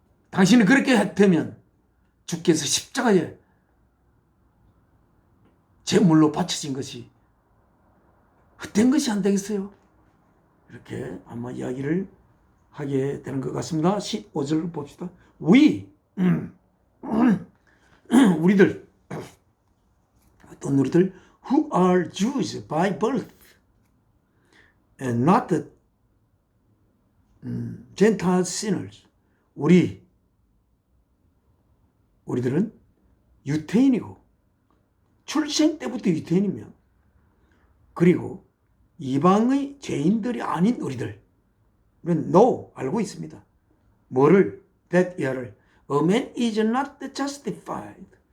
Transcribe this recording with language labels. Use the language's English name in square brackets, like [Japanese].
[Korean] 당신이 그렇게 되면 주께서 십자가에 제물로 바쳐진 것이 헛된 것이 안 되겠어요? 이렇게 아마 이야기를 하게 되는 것 같습니다. 15절을 봅시다. 우리들 어떤 우리들 [English] who are Jews by birth and not the Gentile sinners. [Korean] 우리들은 유태인이고 출생 때부터 유태인이며 그리고 이방의 죄인들이 아닌 우리들 no 알고 있습니다. 뭐를? [English] that [Korean] 이하를 [English] a man is not justified.